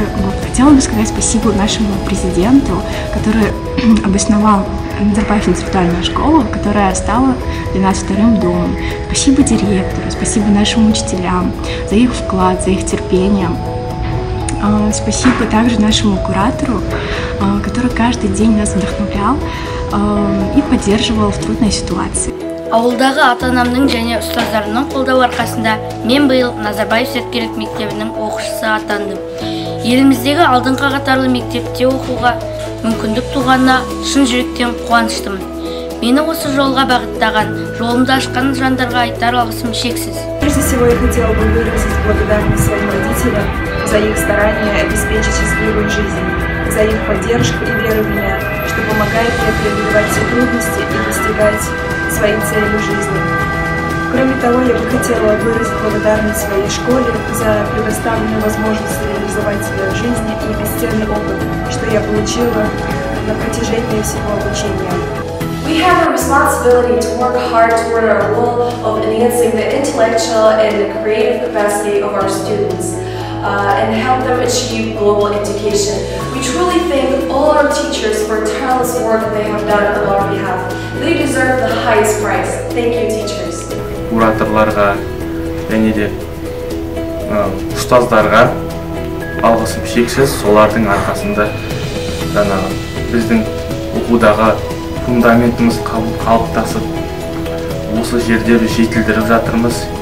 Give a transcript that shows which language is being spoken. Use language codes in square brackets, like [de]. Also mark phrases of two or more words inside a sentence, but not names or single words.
[ru] Хотела бы сказать спасибо нашему президенту, который обосновал Назарбаев интеллектуальную школу, которая стала для нас вторым домом. Спасибо директору, спасибо нашим учителям за их вклад, за их терпение. Спасибо также нашему куратору, который каждый день нас вдохновлял и поддерживал в трудной ситуации. [kk] Ауылдағы ата-анамның және ұстаздарының қолдау арқасында мен биыл Назарбаев зияткерлік мектебінің оқушысы атандым. Еліміздегі алдыңғы қатарлы мектепте оқуға мүмкіндік туғанына шын жүректен қуаныштымын. Мені осы жолға бағыттаған, жолымды ашқан жандарға айтар алғысым шексіз. [ru] Прежде всего, я хотела бы выразить благодарность своим родителям за их старание обеспечить счастливую жизнь, за их поддержку и веру в меня, что помогает мне преодолевать все трудности и достигать своей цели в жизни. Кроме того, я бы хотела выразить благодарность своей школе за предоставленную возможность реализовать себя в жизни и бесценный опыт, что я получила на протяжении всего обучения. [en] We have a responsibility to work hard toward our goal of enhancing the intellectual and creative capacity of our students and help them achieve global education. We truly thank all our teachers for tireless work that they have done on our behalf. They deserve the highest prize. Thank you, teachers. [kk] Кураторларға және де ұстаздарға алғысым шексіз. Солардың арқасында біздің оқудағы фундаментіміз қалыптасып, осы жерде біз жетілдіріп жатырмыз.